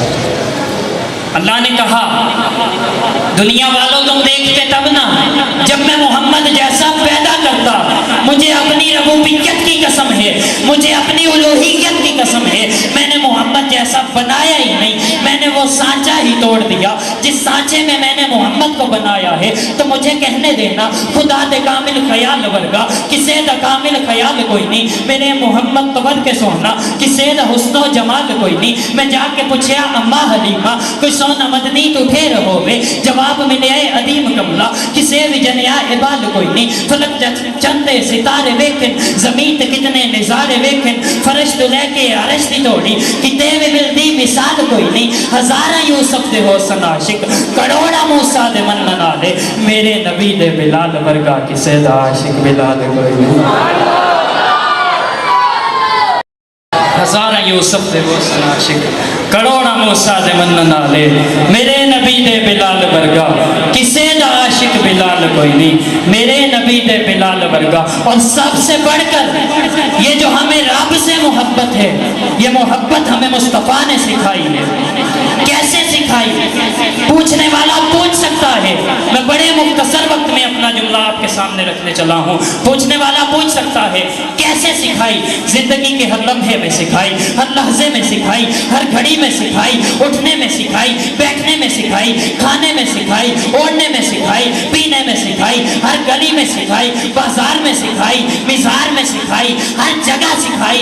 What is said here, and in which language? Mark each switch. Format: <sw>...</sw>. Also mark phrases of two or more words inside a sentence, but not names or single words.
<ur>اللہ نے کہا دنیا والوں تم دیکھتے تب نہ جب میں محمد جیسا پیدا کرتا، مجھے اپنی ربوبیت کی قسم ہے، مجھے اپنی الوہیت کی قسم ہے، میں نے محمد جیسا بنایا ہی نہیں، میں نے وہ سانچہ ہی توڑ دیا جس سانچے میں میں نے محمد کو بنایا ہے۔ تو مجھے کہنے دینا</ur> <pa>خدا دے کامل خیال ورگا کسے دا کامل خیال کوئی نہیں، میرے محمد تو ور کے سونا کسے دا حسن و جمال کوئی نہیں۔ میں جا کے پوچھیا اماں حلیمہ کوئی سونا مدنی تو پھر ہوئے، جواب ملے عدیم کملا کسے بھی جنیا عبال کوئی نہیں۔ فلک چندے ستارے ویکھن، زمین تے کتنے نظارے ویکھن، فرش تو لے کے عرش دی توڑی کتے بھی ملدی مثال کوئی نہیں۔ ہزارہ یوسف دے حسن عاشق، کروڑا موسیٰ دے من نالے، میرے نبی دے بلال ورگا کسے دا عاشق بلال کوئی نہیں۔ ہزارہ یوسف دے حسن عاشق، کروڑا موسیٰ دے من نالے، میرے نبی دے بلال ورگا کسے دا عاشق بلال کوئی نہیں، میرے نبی دے بلال ورگا۔</pa> <ur>اور سب سے بڑھ کر یہ جو ہمیں رب سے محبت ہے، یہ محبت ہمیں مصطفیٰ نے سکھائی ہے۔ کیسے سکھائی؟ پوچھنے والا پوچھ سکتا ہے. میں بڑے مختصر وقت میں اپنا جملہ آپ کے سامنے رکھنے چلا ہوں. پوچھنے والا پوچھ سکتا ہے کیسے سکھائی؟ زندگی کے ہر لمحے میں سکھائی، ہر لحظے میں سکھائی، ہر گھڑی میں سکھائی، اٹھنے میں سکھائی، بیٹھنے میں سکھائی، کھانے میں سکھائی، اوڑھنے میں سکھائی، پینے میں سکھائی، ہر گلی میں سکھائی، بازار میں سکھائی، مزار میں سکھائی، ہر جگہ سکھائی.</ur>